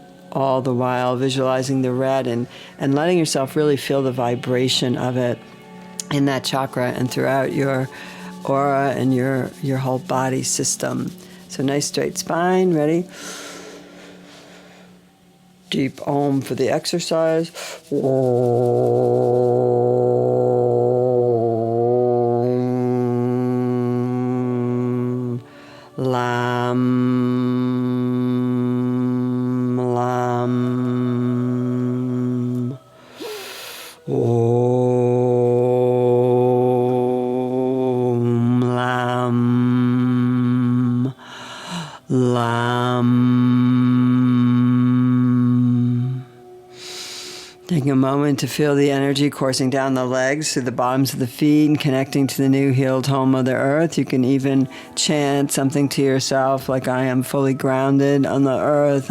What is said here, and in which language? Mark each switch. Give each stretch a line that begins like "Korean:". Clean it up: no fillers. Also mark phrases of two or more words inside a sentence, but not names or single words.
English: All the while visualizing the red and letting yourself really feel the vibration of it in that chakra and throughout your aura and your whole body system. So nice straight spine, ready? Deep Om for the exercise. Om. Lam. Lam. Om. Lam. Lam. Taking a moment to feel the energy coursing down the legs through the bottoms of the feet and connecting to the new healed home, Mother Earth. You can even chant something to yourself like, I am fully grounded on the earth.